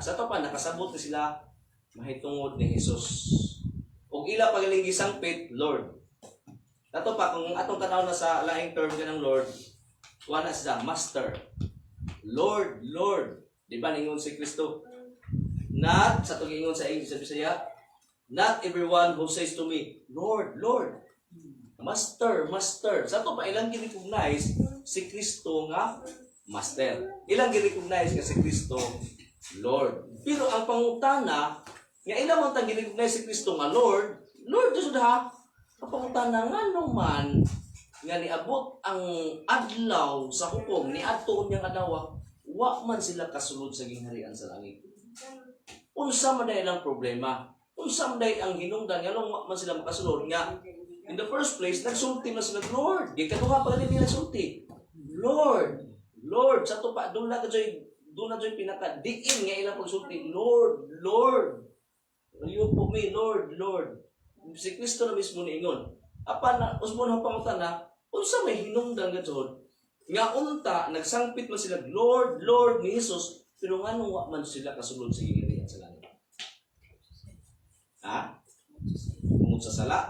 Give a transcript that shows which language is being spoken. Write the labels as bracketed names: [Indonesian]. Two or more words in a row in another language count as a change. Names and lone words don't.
[Cebuano] Sa to pa nakasabot ni sila mahitungod ni Jesus. Ug ila pagaling gisangpit, Lord. Ato pa kung atong tanaw na sa laing term kanang Lord, wala siya Master. Lord, Lord. Di ba ningon si Kristo? Not, sa tugingon sa English sa Bisaya, [English] not everyone who says to me, Lord, Lord, Master, Master. [Cebuano] Sa to pa, ilang girecognize si Kristo nga Master. Ilang girecognize nga si Kristo Lord. Pero ang pangutana, nga ilang man tang girecognize si Kristo nga Lord, Lord, doon ha, ang pangutana nga naman, nga niabot ang adlaw sa hukom, ni adto niyang adawa, wa man sila kasulod sa gingharian sa langit. Unsa man day lang problema. Unsa man day ang hinungdan nga wa man sila makasulod nga [English] in the first place [Cebuano] nagsulti na sila Lord. Di kaduha pa nila nagsulti. Lord, Lord sa to pa doon na joy pinaka diin nga ilang pagsulti. Lord, Lord. Ayun po me, Lord, Lord. Si Kristo na mismo niingon. Apan na usbon ang pangutana, unsa may hinungdan nga jud nga unta nagsangpit man sila Lord, Lord ni Jesus pero nganong wa man sila kasulod sa gingharian sa langit. Ha? Tungod sa sala.